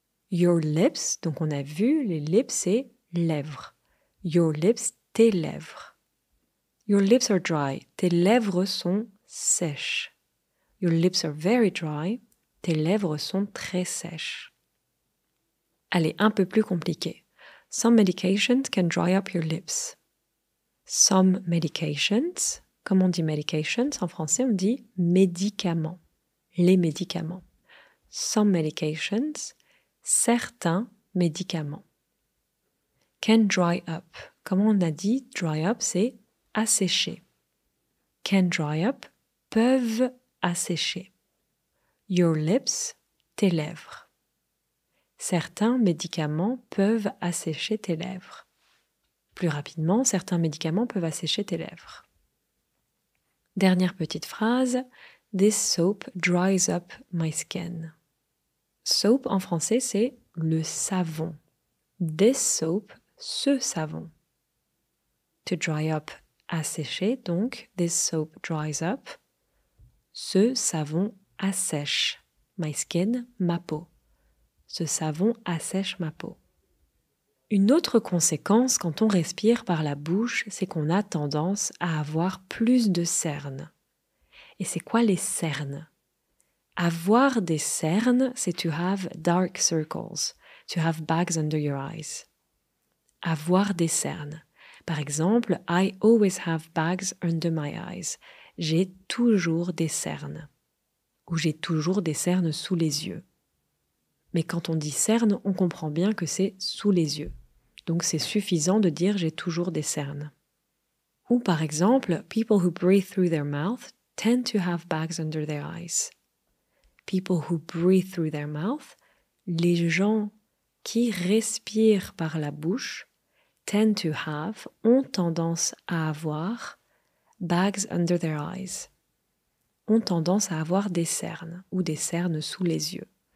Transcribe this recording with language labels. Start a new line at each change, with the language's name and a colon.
French: Your lips, donc on a vu, les lips, c'est lèvres.
English: Your lips,
French: tes lèvres.
English: Your lips are dry. Tes lèvres sont sèches. Your lips are very dry.
French: Tes lèvres sont très sèches. Allez, un peu plus compliqué.
English: Some medications can dry up your lips. Some medications,
French: comme on dit medications, en français on dit médicaments. Les médicaments.
English: Some medications,
French: certains médicaments.
English: Can dry up.
French: Comme on a dit,
English: dry up,
French: c'est assécher.
English: Can dry up,
French: peuvent assécher.
English: Your lips,
French: tes lèvres. Certains médicaments peuvent assécher tes lèvres. Plus rapidement, certains médicaments peuvent assécher tes lèvres. Dernière petite phrase.
English: This soap dries up my skin.
French: Soap en français, c'est le savon.
English: This soap,
French: ce savon.
English: To dry up,
French: assécher, donc
English: this soap dries up.
French: Ce savon assèche.
English: My skin,
French: ma peau. Ce savon assèche ma peau. Une autre conséquence quand on respire par la bouche, c'est qu'on a tendance à avoir plus de cernes. Et c'est quoi les cernes? Avoir des cernes, c'est
English: to have dark circles, to have bags under your eyes.
French: Avoir des cernes. Par exemple,
English: I always have bags under my eyes.
French: J'ai toujours des cernes. Ou j'ai toujours des cernes sous les yeux. Mais quand on dit cernes, on comprend bien que c'est sous les yeux. Donc c'est suffisant de dire j'ai toujours des cernes. Ou par exemple,
English: people who breathe through their mouth tend to have bags under their eyes. People who breathe through their mouth,
French: les gens qui respirent par la bouche,
English: tend to have,
French: ont tendance à avoir
English: bags under their eyes,
French: ont tendance à avoir des cernes ou des cernes sous les yeux.